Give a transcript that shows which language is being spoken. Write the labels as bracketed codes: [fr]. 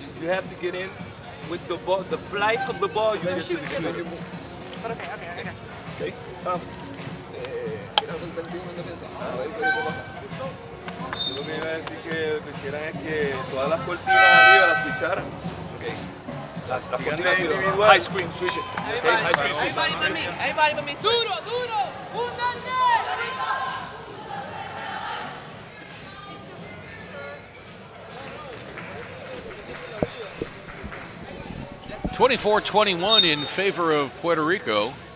[en] You have to get in with the ball, the flight of the ball. You get to the shooter. Okay. [es] Yo lo que iba a decir que lo que quieran es que todas las cortinas arriba las switcharan. [en] Okay. [es] Las cortinas individuales. [en] High screen, switch it. Okay, high screen, switch it. Everybody but me. [es] Duro, duro. ¡Únanse! [en] 24-21 in favor of Puerto Rico.